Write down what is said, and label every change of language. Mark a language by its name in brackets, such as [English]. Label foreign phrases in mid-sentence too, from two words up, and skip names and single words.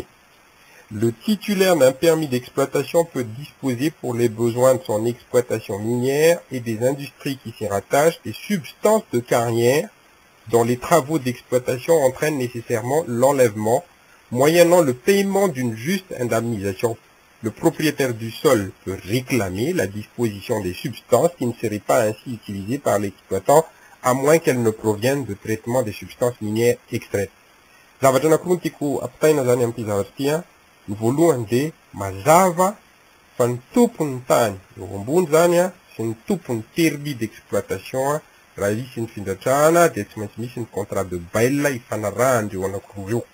[French] Le titulaire d'un permis d'exploitation peut disposer pour les besoins de son exploitation minière et des industries qui s'y rattachent des substances de carrière dont les travaux d'exploitation entraînent nécessairement l'enlèvement, moyennant le paiement d'une juste indemnisation. Le propriétaire du sol peut réclamer la disposition des substances qui ne seraient pas ainsi utilisées par l'exploitant à moins qu'elles ne proviennent de traitement des substances minières extraites. [Malagasy] Zavatra anankiroa no tiako ampitaina zany amin'ity zavatra ity ny voalohany dia mazava fa ny tompon'ny tany eo ambony zany sy ny tompon'ny [French] permis d'exploitation [Malagasy] raha izy sy ny findratrahana dia tsy maintsy misy ny [French] contrat de bail [Malagasy] ifanarahany eo anankiroa eo.